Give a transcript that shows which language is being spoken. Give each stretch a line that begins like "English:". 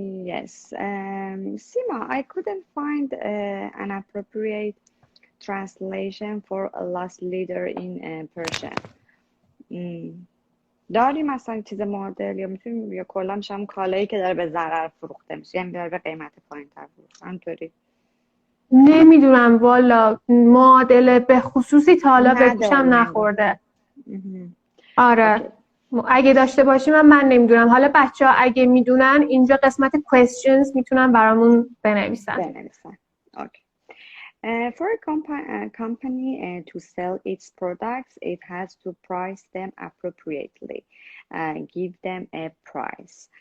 English: Yes, Sima, I couldn't find an appropriate translation for a loss leader in Persian.
Persian: داریم مثلا چیز معادل یا میتونیم یا کلا میشم کالایی که داره به ضرر فروخته میشه یعنی داره به قیمت پایین‌تر فروخته همینطوری نمیدونم والا معادله به خصوصی تا حالا به گوشم نخورده. آره اگه داشته باشیم من نمیدونم. حالا بچه‌ها اگه میدونن اینجا قسمت questions میتونن برامون بنویسن.
English: Okay. For a company to sell its products, it has to price them appropriately, give them a price.